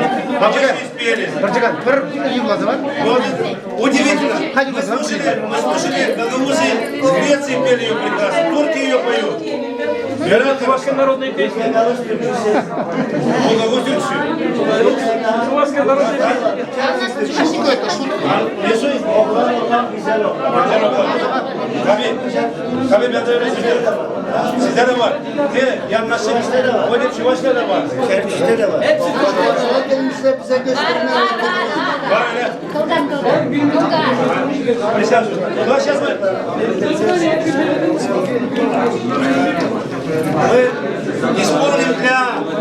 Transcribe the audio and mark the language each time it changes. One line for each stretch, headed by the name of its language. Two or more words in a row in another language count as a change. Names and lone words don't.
Russian: Почти спели. Вот, удивительно. Мы слушали, гагаузы с Греции пели ее прекрасно. Турки ее поют. Чувашская народная песня. Чувашская народная песня.
Turkish: Tabii ben de öyle söylüyorum. Sizde de var. Yanlışlık. Öyle Çuvaş'ta da var. Kerkiş'te de var. Hepsi var öyle.
Russian: Присаживайтесь. Ну, а сейчас мы исполним для...